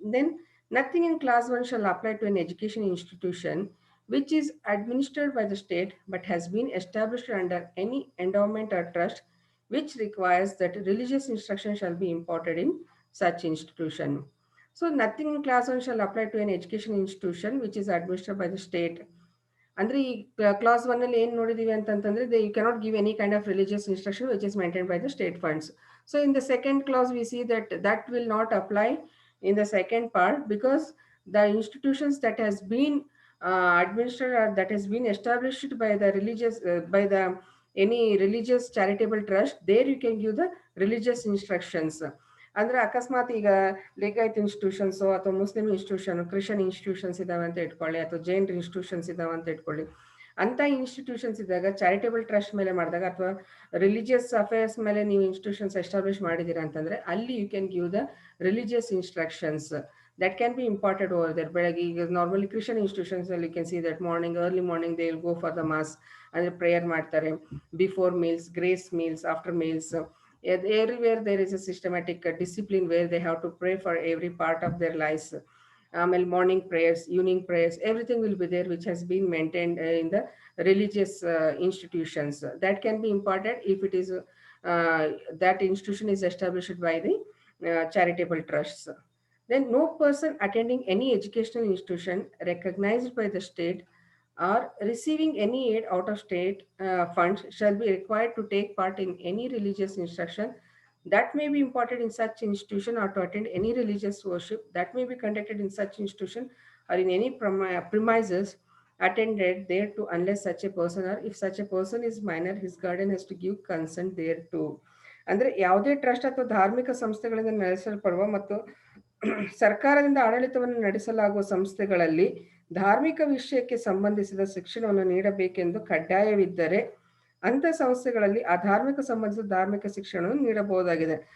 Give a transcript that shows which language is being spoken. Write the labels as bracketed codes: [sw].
[en] Then nothing in class 1 shall apply to an education institution which is administered by the state but has been established under any endowment or trust which requires that religious instruction shall be imparted in such institution. So nothing in class 1 shall apply to an education institution which is administered by the state. [kn] ಅಂದರೆ ಈ class 1 ಏನು ನೋಡಿದೀವಿ ಅಂತಂತಂದ್ರೆ [en] You cannot give any kind of religious instruction which is maintained by the state funds. So in the second clause we see that will not apply in the second part because the institutions that has been administered or that has been established by the religious by the any religious charitable trust, there you can give the religious instructions. [kn] ಅಂದ್ರೆ ಅಕಸ್ಮಾತ್ ಈಗ Lingayat institutions ಅಥವಾ Muslim institution, Christian institutions ಇದಾವೆ ಅಂತ ಇಟ್ಕೊಳ್ಳಿ, ಅಥವಾ Jain institutions ಇದಾವೆ ಅಂತ ಇಟ್ಕೊಳ್ಳಿ. ಅಂತ ಇನ್ಸ್ಟಿಟ್ಯೂಷನ್ಸ್ ಇದ್ದಾಗ ಚಾರಿಟೇಬಲ್ ಟ್ರಸ್ಟ್ ಮೇಲೆ ಮಾಡಿದಾಗ ಅಥವಾ ರಿಲಿಜಿಯಸ್ ಅಫೇರ್ಸ್ ಮೇಲೆ ನೀವು ಇನ್ಸ್ಟಿಟ್ಯೂಷನ್ಸ್ ಎಸ್ಟಾಬ್ಲಿಷ್ ಮಾಡಿದ್ದೀರಾ ಅಂತಂದ್ರೆ ಅಲ್ಲಿ [en] You can give the religious instructions that can be imparted over there. [kn] ಬೆಳಗ್ಗೆ ಈಗ [en] normally Christian institutions ಅಲ್ಲಿ you can see that morning early morning they will go for the mass, [kn] ಅಂದ್ರೆ prayer ಮಾಡ್ತಾರೆ [en] Before meals, grace meals, after meals. Everywhere there is a systematic discipline where they have to pray for every part of their lives. Morning prayers, evening prayers, everything will be there which has been maintained in the religious institutions. That can be imparted if it is that institution is established by the charitable trusts. Then no person attending any educational institution recognized by the state or receiving any aid out of state funds shall be required to take part in any religious instruction that may be imparted in such institution, or to attend any religious worship that may be conducted in such institution or in any premises attended thereto, unless such a person, or if such a person is minor, his guardian has to give consent thereto. [kn] ಅಂದ್ರೆ ಯಾವುದೇ trust ಅಥವಾ ಧಾರ್ಮಿಕ ಸಂಸ್ಥೆಗಳಿಂದ ನಡೆಸಲ್ಪಡುವ ಮತ್ತು ಸರ್ಕಾರದಿಂದ ಆಡಳಿತವನ್ನು ನಡೆಸಲಾಗುವ ಸಂಸ್ಥೆಗಳಲ್ಲಿ ಧಾರ್ಮಿಕ ವಿಷಯಕ್ಕೆ ಸಂಬಂಧಿಸಿದ ಶಿಕ್ಷಣವನ್ನು ನೀಡಬೇಕೆಂದು ಕಡ್ಡಾಯವಿದ್ದರೆ ಅಂತ ಸಂಸ್ಥೆಗಳಲ್ಲಿ ಆ ಧಾರ್ಮಿಕ ಸಂಬಂಧಿಸಿದ ಧಾರ್ಮಿಕ ಶಿಕ್ಷಣವನ್ನು ನೀಡಬಹುದಾಗಿದೆ.